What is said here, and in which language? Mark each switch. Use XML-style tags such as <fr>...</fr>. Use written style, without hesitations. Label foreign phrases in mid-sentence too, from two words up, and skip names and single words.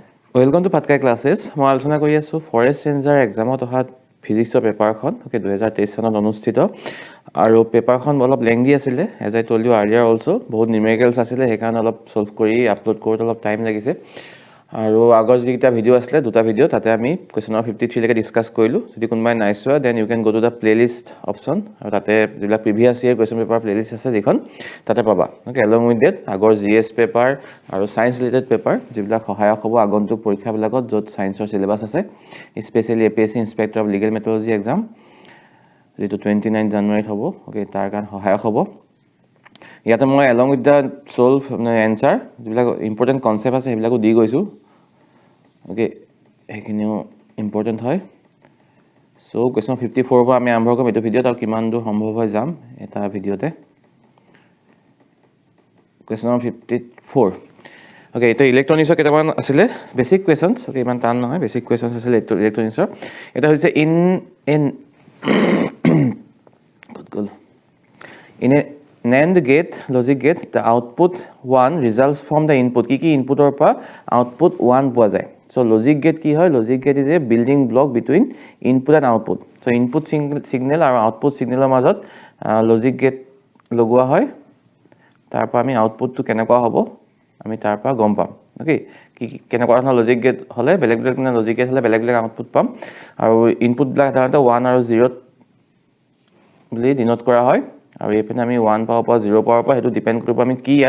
<en>Welcome to Patkai Classes.</en> <as>মই আলোচনা কৰি আছো ফৰেষ্ট ৰেঞ্জাৰ এক্সামত অহা ফিজিক্সৰ পেপাৰখন ওকে 2023 চনত অনুষ্ঠিত আৰু পেপাৰখন অলপ লেংদি আছিল</as> <en>as I told you earlier also</en> <as>বহুত নিউমেৰিকেলছ আছিল হেকান অলপ সলভ কৰি আপলোড কৰোতে অলপ টাইম লাগিছে আৰু আগৰ যিটা ভিডিও আছিল দুটা ভিডিও তাতে আমি</as> <en>question number</en> <as>53 লৈকে ডিসকাস কৰিলো যদি কোনবাই নাই চোৱা</as> <en>then you can go to the playlist</en> <as>অপচন আৰু তাতে যিলা</as> <en>previous year question paper playlist</en> <as>আছে যিখন তাতে পাবা</as> <en>okay along with that</en> <as>আগৰ</as> <en>GS paper</en> <as>আৰু</as> <en>science related paper</en> <as>যিলা সহায়ক হ'ব আগন্তুক পৰীক্ষাবিলাকত য'ত সায়েন্সৰ সিলেবাস আছে স্পেশালি APSC ইন্সপেক্টৰ অফ লিগেল মেট্ৰলজি এক্সাম যেটো 29 জানুৱাৰীত হ'ব ওকে তাৰ কাৰণ সহায়ক হ'ব ইয়াতে মই</as> <en>along with the solve answer</en> <as>যিবিলাক</as> <en>important concept</en> <as>আছে সেইবিলাকো দি গৈছো ওকে এখিনিও ইম্পৰ্টেন্ট হয়</as> <en>so question</en> <as>54 পৰা আমি আৰম্ভ কৰিম এটো ভিডিওত আৰু কিমান দূৰ সম্ভৱ হয় যাম এটা ভিডিওতে</as> <en>question number 54 okay</en> <as>এটা ইলেক্ট্ৰনিক্সৰ কেটামান আছিল</as> <en>basic questions okay</en> <as>ইমান টান নহয়</as> <en>basic questions</en> <as>আছিল ইলেক্ট্ৰনিক্সৰ এটা হৈছে</as> <en>in a NAND gate logic gate the output 1 results from the input</en> <as>কি ইনপুটৰ পৰা</as> <en>output 1</en> <as>পোৱা যায়</as> <en>so logic gate</en> <as>কি হয়</as> <en>logic gate is a building block between input and output so input signal</en> <as>আৰু</as> <en>output signalৰ</en> <as>মাজত</as> <en>logic gate</en> <as>লগোৱা হয় তাৰ পৰা আমি আউটপুটটো কেনেকুৱা হ'ব আমি তাৰ পৰা গম পাম ওকে কি কেনেকুৱা ধৰণৰ</as> <en>logic gate</en> <as>হলে বেলেগ বেলেগ না</as> <en>logic gate</en> <as>হলে বেলেগ বেলেগ আউটপুট পাম আৰু ইনপুট বিলাক সাধাৰণতে 1 আৰু 0 বুলি ডিনোট কৰা হয় আৰু এপিনে আমি 1 পাৱাৰ পৰা 0 পাৱাৰ পৰা হেতু ডিপেন্ড কৰিব আমি কি ইয়াত</as>